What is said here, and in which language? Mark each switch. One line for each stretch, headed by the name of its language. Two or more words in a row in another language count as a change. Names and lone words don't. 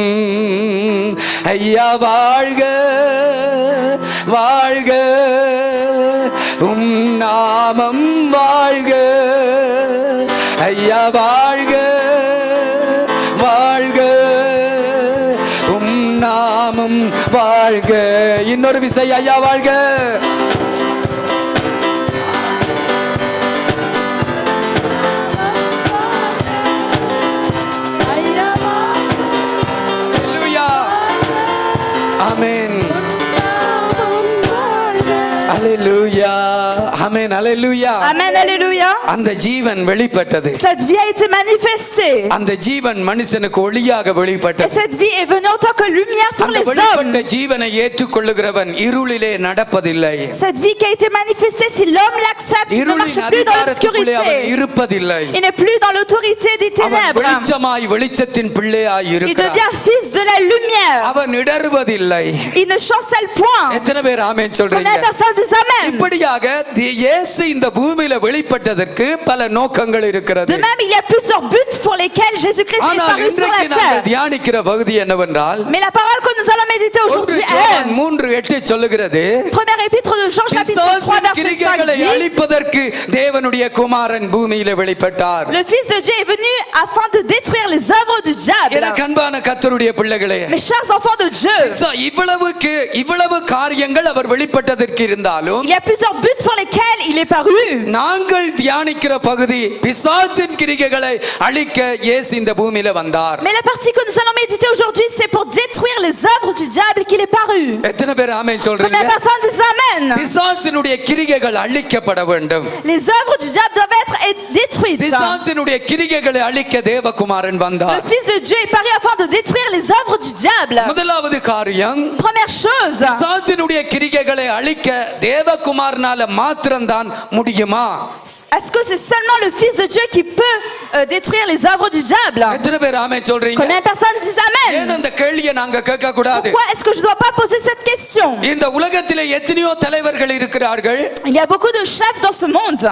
Tamil: ஐயா வாழ்க வாழ்க, உம் நாமம் வாழ்க. ஐயா வாழ்க வாழ்க, உம் நாமம் வாழ்க. இன்னொரு விசை, ஐயா வாழ்க.
French: Amen. Alléluia. Amen. Alléluia. Amen. Alléluia.
Tamil: அந்த ஜீவன் வெளிப்பட்டது.
French: Cette vie a été manifestée.
Tamil: அந்த ஜீவன் மனுஷனுக்கு ஒளியாக வெளிப்பட்டது.
French: Et cette vie est venue en tant que lumière pour les hommes.
Tamil: அந்த வெளிப்பட்ட ஜீவனை ஏற்றுக்கொள்ளுகிறவன் இருளிலே நடப்பதில்லை.
French: Cette vie qui a été manifestée, si l'homme l'accepte, il ne marche plus dans l'obscurité.
Tamil: இருப்பதில்லை.
French: Il n'est plus dans l'autorité des ténèbres.
Tamil: வெளிச்சமாய் வெளிச்சத்தின் பிள்ளையாய் இருக்கிறார்.
French: Il devient fils de la lumière.
Tamil: அவன் இடறுவதில்லை.
French: Il ne chancelle point.
Tamil: எத்தனை பேர் ஆமென் சொல்றீங்க? இப்படியாக இயேசு இந்த பூமியில வெளிப்பட்டதற்கு பல நோக்கங்கள் இருக்கிறது.
French: De même, il y a plusieurs buts pour lesquels Jésus-Christ est paru sur la terre.
Tamil: தியானிக்கிற பகுதி என்னவென்றால்,
French: mais la parole que nous allons méditer aujourd'hui est
Tamil: 3:8 சொல்லுகிறது.
French: Premier épître de Jean chapitre 3 verset 5 dit,
Tamil: அழிப்பதற்கு தேவனுடைய குமாரன் பூமியில வெளிப்பட்டார்.
French: Le fils de Dieu est venu afin de détruire les œuvres du diable.
Tamil: எனக்கு அன்பான கர்த்தருடைய பிள்ளைகளே,
French: mes chers enfants de Dieu,
Tamil: இவ்வளவு காரியங்கள் அவர் வெளிப்பட்டதற்கு இருந்தாலும்,
French: il y a plusieurs buts pour lesquels il est paru.
Tamil: நாங்கள் தியானிக்கிற பகுதி பிசாசின் கிரியைகளை அழிக்க இயேசு இந்த பூமியில வந்தார்.
French: Mais la partie que nous allons méditer aujourd'hui, c'est pour détruire les œuvres du diable qu'il est paru.
Tamil: எத்தனை பேர் ஆமென் சொல்றீங்க?
French: Combien de personnes disent amen?
Tamil: பிசாசினுடைய கிரியைகள் அழிக்கப்பட வேண்டும்.
French: Les œuvres du diable doivent être détruites.
Tamil: பிசாசினுடைய கிரியைகளை அழிக்க தேவகுமாரன் வந்தார்.
French: Le fils de Dieu est paru afin de détruire les œuvres du diable.
Tamil: முதலாவது காரியம்,
French: première chose,
Tamil: பிசாசினுடைய கிரியைகளை அழிக்க தேவகுமாரனால மாத்திரம்தான் முடியுமா?
French: Est-ce que c'est seulement le fils de Dieu qui peut détruire les œuvres du diable? Combien de personnes disent Amen? Pourquoi est-ce que je ne dois pas poser cette question? Il y a beaucoup de chefs dans ce monde.